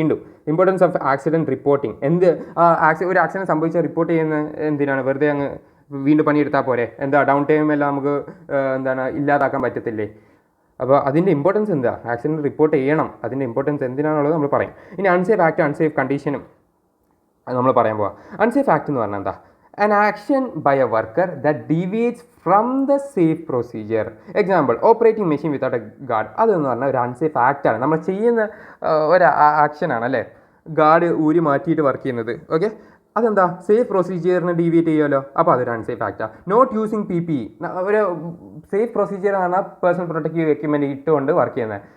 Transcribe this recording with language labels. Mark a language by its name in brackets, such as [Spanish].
[Malayalam] വീണ്ടും [English] Importance of accident reporting. [Malayalam] ഒരു accident സംഭവിച്ചാൽ റിപ്പോർട്ട് ചെയ്യുന്ന എന്തിനാണ്? വെറുതെ അങ്ങ് വീണ്ടും പണിയെടുത്താൽ പോരെ? എന്താ ഡൗൺ ടൈം എല്ലാം നമുക്ക് ഇല്ലാതാക്കാൻ പറ്റത്തില്ലേ? അപ്പോൾ അതിൻ്റെ ഇമ്പോർട്ടൻസ് എന്താ? ആക്സിഡൻറ്റ് റിപ്പോർട്ട് ചെയ്യണം, അതിൻ്റെ ഇമ്പോർട്ടൻസ് എന്തിനാണുള്ളത് നമ്മൾ പറയും. ഇനി അൺസേഫ് ആക്ട് അൺസേഫ് കണ്ടീഷനും നമ്മൾ പറയാൻ പോവാം. അൺസേഫ് ആക്ട് എന്ന് പറഞ്ഞാൽ എന്താ? [English] an action by a worker that deviates from the safe procedure. Example, operating machine without a guard. [Malayalam] അതെന്ന് പറഞ്ഞാൽ ഒരു അൺസേഫ് ആക്റ്റാണ്. നമ്മൾ ചെയ്യുന്ന ഒരു ആക്ഷനാണ് അല്ലേ, ഗാർഡ് ഊരി മാറ്റിയിട്ട് വർക്ക് ചെയ്യുന്നത്. ഓക്കെ, അതെന്താ? സേഫ് പ്രൊസീജിയറിന് ഡീവിയേറ്റ് ചെയ്യുമല്ലോ, അപ്പോൾ അതൊരു അൺസേഫ് ആക്റ്റാണ്. [English] not using PPE, [Malayalam] ഒരു സേഫ് പ്രൊസീജിയറാണ് പേഴ്സണൽ പ്രൊട്ടക്റ്റീവ് എക്യുപ്മെൻറ്റ് ഇട്ടുകൊണ്ട് വർക്ക് ചെയ്യുന്നത്.